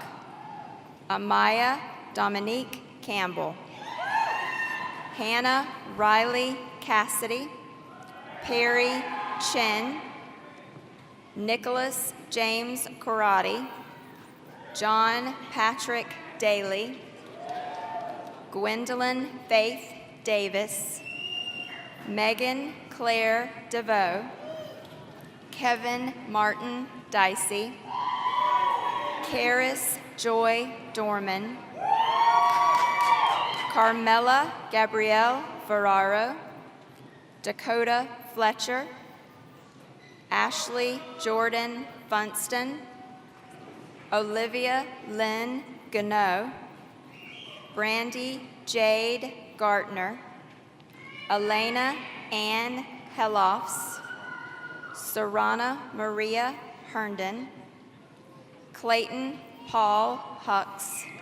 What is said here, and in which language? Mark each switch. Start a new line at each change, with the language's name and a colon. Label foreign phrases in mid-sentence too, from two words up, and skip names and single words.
English: Amaya Dominique Campbell, Hannah Riley Cassidy, Perry Chen, Nicholas James Karate, John Patrick Daly, Gwendolyn Faith Davis, Megan Claire DeVoe, Kevin Martin Dicey, Karis Joy Dorman, Carmela Gabrielle Ferraro, Dakota Fletcher, Ashley Jordan Funston, Olivia Lynn Gano, Brandy Jade Gartner, Elena Ann Helofs, Sarana Maria Herndon, Clayton Paul Hucks,